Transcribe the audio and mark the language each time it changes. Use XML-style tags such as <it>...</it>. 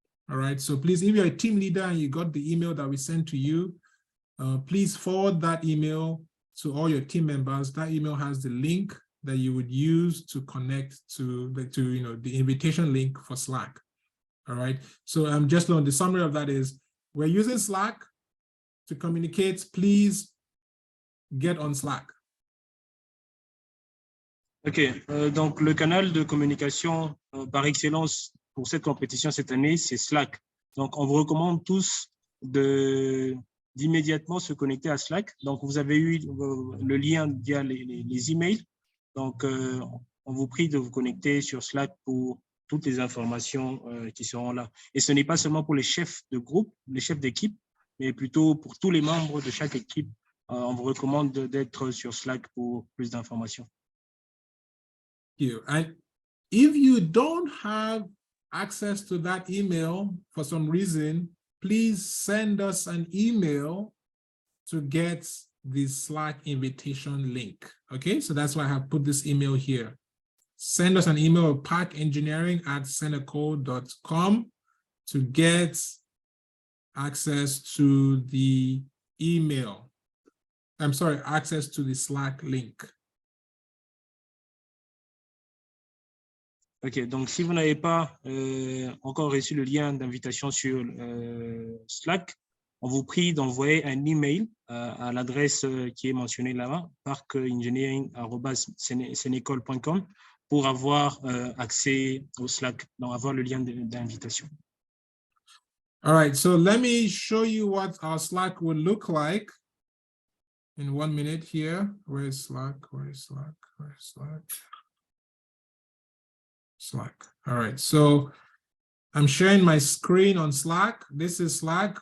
<en>All right, so please, if you're a team leader and you got the email that we sent to you, please forward that email to all your team members. That email has the link that you would use to connect to the invitation link for Slack. All right, so just on the summary of that is, we're using Slack to communicate. Please get on Slack.</en> <fr>OK, donc le canal de communication par excellence pour cette compétition cette année, c'est Slack. Donc, on vous recommande tous d'immédiatement se connecter à Slack. Donc, vous avez eu le lien via les emails. Donc, on vous prie de vous connecter sur Slack pour toutes les informations qui seront là. Et ce n'est pas seulement pour les chefs de groupe, les chefs d'équipe, mais plutôt pour tous les membres de chaque équipe. On vous recommande d'être sur Slack pour plus d'informations.</fr> <en>And if you don't have access to that email for some reason, please send us an email to get the Slack invitation link. Okay, so that's why I have put this email here. Send us an email at parkengineering@seneco.com to get access to the email. I'm sorry, access to the Slack link.</en> <fr>OK, donc si vous n'avez pas encore reçu le lien d'invitation sur Slack, on vous prie d'envoyer un email à l'adresse qui est mentionnée là-bas, parkengineering@senecol.com, pour avoir accès au Slack, donc avoir le lien d'invitation.</fr> <en>All right, so let me show you what our Slack would look like in 1 minute here. Where is Slack? Where is Slack? Where is Slack? Slack. All right, so I'm sharing my screen on Slack. This is Slack.</en>